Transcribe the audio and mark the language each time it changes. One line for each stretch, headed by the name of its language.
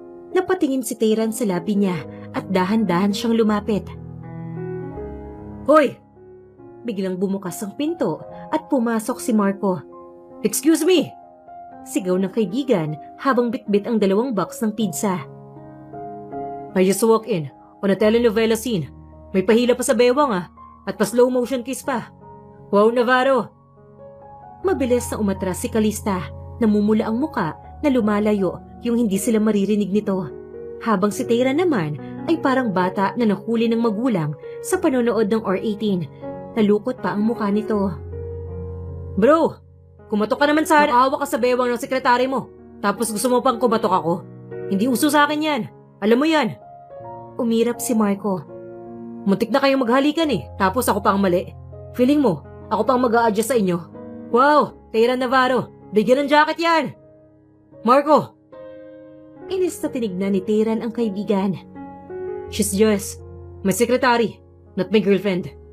Filipino: Napatingin si Tayran sa labi niya at dahan-dahan siyang lumapit. Hoy! Biglang bumukas ang pinto at pumasok si Marco.
English: Excuse me!
Filipino: Sigaw ng kaibigan habang bitbit ang 2 box ng pizza.
English: I just walk in on a telenovela scene.
Filipino: May pahila pa sa bewang at pa slow motion kiss pa. Wow, Navarro! Mabilis na umatras si Calista. Namumula ang muka na lumalayo yung hindi sila maririnig nito. Habang si Tayran naman ay parang bata na nahuli ng magulang sa panonood ng R18. Nalukot pa ang mukha nito. Bro, kumatok ka naman sa nakahawa ka sa bewang ng sekretary mo. Tapos gusto mo pang kumatok ako? Hindi uso sa akin yan. Alam mo yan. Umirap si Marco. Muntik na kayong maghalikan tapos ako pa ang mali. Feeling mo, ako pang mag-a-adjust sa inyo. Wow, Tayran Navarro, bigyan ng jacket yan. Marco! Inis na tinignan ni Tayran ang kaibigan.
English: She's just my secretary, not my girlfriend.